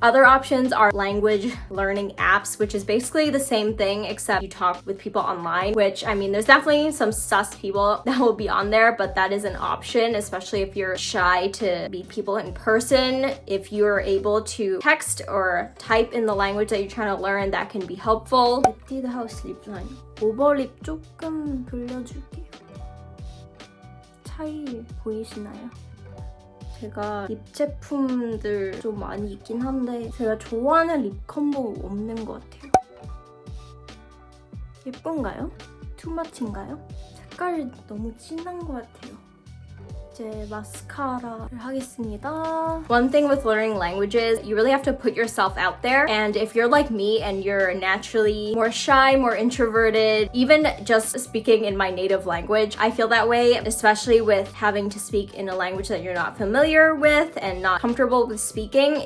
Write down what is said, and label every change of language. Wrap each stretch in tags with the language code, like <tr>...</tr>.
<en>Other options are language learning apps, which is basically the same thing except you talk with people online, which I mean there's definitely some sus people that will be on there, but that is an option, especially if you're shy to meet people in person. If you're able to text or type in the language that you're trying to learn, that can be helpful.</en> <ko>에뛰드 하우스 립 라인 오버립 조금 돌려줄게요. 차이 보이시나요? 제가 립 제품들 좀 많이 있긴 한데 제가 좋아하는 립 컴보 없는 것 같아요. 예쁜가요? 투머치인가요? 색깔이 너무 진한 것 같아요. 이제 마스카라를 하겠습니다.</ko> <en>One thing with learning languages, you really have to put yourself out there. And if you're like me and you're naturally more shy, more introverted, even just speaking in my native language, I feel that way, especially with having to speak in a language that you're not familiar with and not comfortable with speaking.</en>